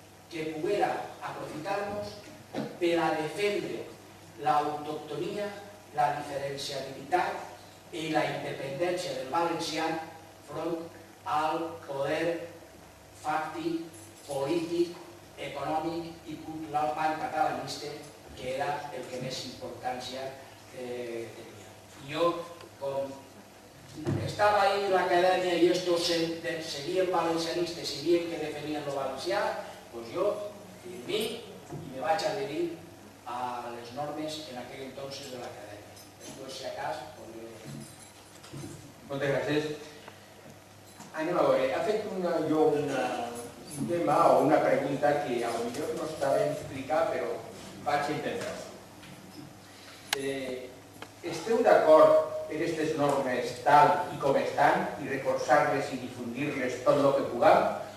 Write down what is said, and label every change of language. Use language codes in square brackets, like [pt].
[ca] que poguera aprofitar-nos per a defendre l'autoctonia, la diferenciabilitat i la independència del valencià front al poder fàctic, polític, econòmic i cultural pancatalanista, que era el que més importància tenia. [es] Yo, estaba ahí en la academia y estos seguían valencianistas y bien que defendían lo valencià, pues yo firmé y [ca] me vaig adherir a les normes en aquell entonces de l'acadèmia. Després, si acas, Moltes gràcies. Anem a veure, ha fet un tema o una pregunta que a lo millor no està ben explicat, però vaig intentar-ho. Esteu d'acord en aquestes normes tal i com estan i reforçar-les i difundir-les tot el que puguem?